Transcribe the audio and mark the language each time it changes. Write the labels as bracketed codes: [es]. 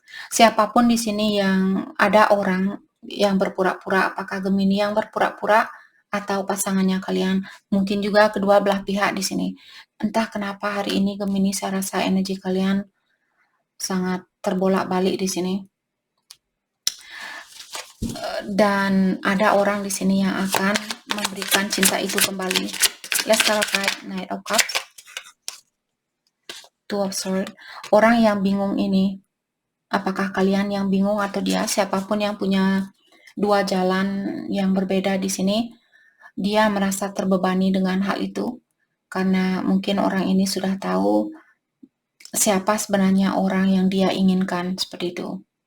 [id] Siapapun di sini yang ada orang yang berpura-pura, apakah Gemini yang berpura-pura atau pasangannya kalian, mungkin juga kedua belah pihak di sini. Entah kenapa hari ini Gemini saya rasa energi kalian sangat terbolak-balik di sini. Dan ada orang di sini yang akan memberikan cinta itu kembali. [en] Let's clarify Knight of Cups. Two of Swords. [id] Orang yang bingung ini, apakah kalian yang bingung atau dia, siapapun yang punya dua jalan yang berbeda di sini, dia merasa terbebani dengan hal itu karena mungkin orang ini sudah tahu siapa sebenarnya orang yang dia inginkan seperti itu.